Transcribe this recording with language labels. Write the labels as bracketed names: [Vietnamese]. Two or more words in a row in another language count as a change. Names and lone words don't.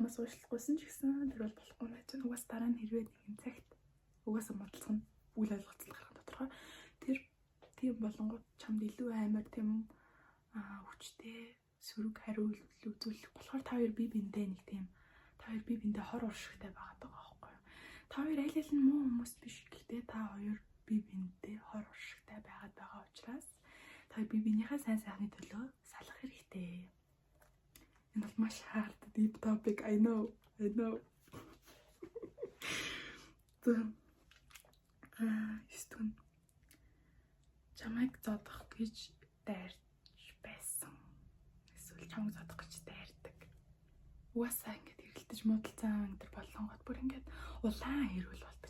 [Mongolian] чамаас уушлахгүйсэн ч гэсэн тэр бол болохгүй найз угаас дараа нь хэрвээ нэгэн цагт угаасаа модалцох нь үйл ойлголцол гарах тодорхой тэр тийм болонгууд чамд илүү амар тийм хүчтэй сөрөг хариулт үзүүлэх болохоор та хоёр бие биендээ нэг тийм та хоёр бие биендээ хор уршигтай байгаад байгаа байхгүй юу та хоёр аль аль нь муу хүмүүс биш гэхдээ та хоёр бие биендээ хор уршигтай байгаад байгаа учраас та бие биенийхээ сайн сайхны төлөө салах хэрэгтэй. Энэ бол маш [English] hard deep topic. I know. [Mongolian] Эсвэл чамайг зодох гэж дайрч байсан. Эсвэл чамайг зодох гэж дайрдаг. Угаасаа ингэж хэрэлдэж муудалцсан энэ болонгод бүр ингэж улаан хэрүүл болдог.